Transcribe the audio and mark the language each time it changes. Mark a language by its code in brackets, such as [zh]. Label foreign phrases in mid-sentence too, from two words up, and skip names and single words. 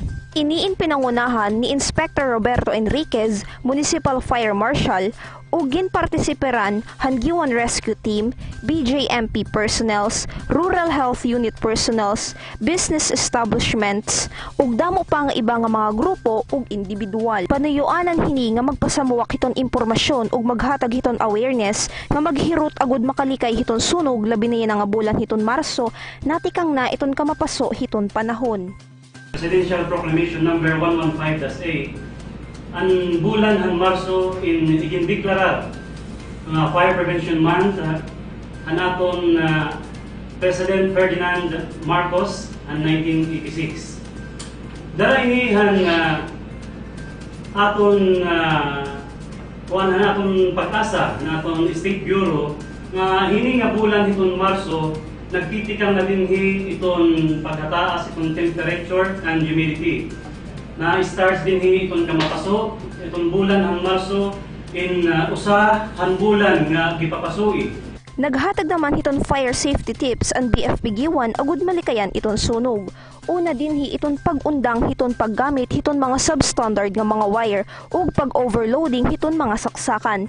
[war] Iniin pinangunahan ni Inspector Roberto Enriquez, Municipal Fire Marshal, o ginpartisiperan Hanggiwan Rescue Team, BJMP personnels, Rural Health Unit personnels, [en] business establishments, [war] ug damo pa nga iba nga mga grupo ug individual. Panuyuanan hini nga magpasamuwak hiton impormasyon ug maghatag hiton awareness nga maghirot agud makalikay hiton sunog labi na nga bulan hiton Marso, natikang na iton kamapaso hiton panahon. Presidential Proclamation number 115-A ang bulan ng Marso igindeklara nga Fire Prevention Month ang aton President Ferdinand Marcos ang 1986. Dara ini ang aton pag-asa na aton State Bureau nga hini nga bulan itong Marso nagtitikang na dinhi iton pagkataas itong [en] temperature and humidity. [war] Na-start din itong kamapaso, itong bulan ng Marso in usa han bulan nga gipapasui. Naghatag naman hiton [en] fire safety tips [war] ang BFP-Giwan agud malikayan iton sunog. Una dinhi iton pag-undang hiton paggamit hiton mga substandard nga mga wire ug pag-overloading hiton mga saksakan.